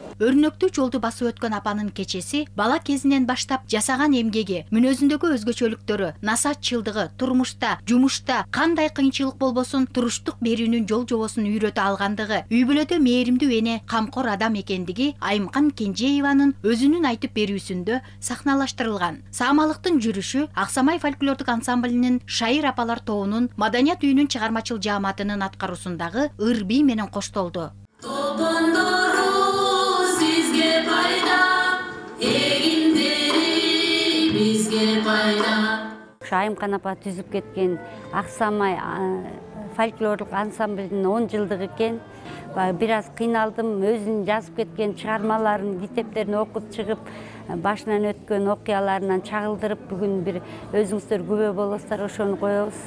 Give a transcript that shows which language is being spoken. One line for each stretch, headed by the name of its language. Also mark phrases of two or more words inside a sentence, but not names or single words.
Kyrgyz: Өрнөктүү жолду басып өткөн апанын кечеси бала кезинен баштап жасаган эмгеги, мүнөзүндөгү өзгөчөлүктөрү, насаатчылдыгы, турмушта, жумушта кандай кыйынчылык болбосун туруштук берүүнүн жол жобосун үйрөтө алгандыгы, үй бүлөдө мээримдүү эне, камкор адам экендиги Айымкан Кенжееванын өзүнүн айтып берүүсүндө сахналаштырылган. Саамалыктын жүрүшү Аксамай фольклордук ансамблинин шайыр апалар тобунун маданият үйүнүн чыгармачыл жааматынын аткаруусундагы ыр бий менен коштолду. Топондору сизге пайда, эгиндери бизге пайда. Айымкан апа түзүп кеткен Аксамай фольклорлук ансамблдин 10 жылдыгы экен. Бир аз кыйналдым, өзүнүн жазып кеткен чыгармаларын, китептерин окуп чыгып, башынан өткөн окуяларынан чагылдырып, бүгүн бир өзүңүздөр күбө болосуздар, ошону коебуз.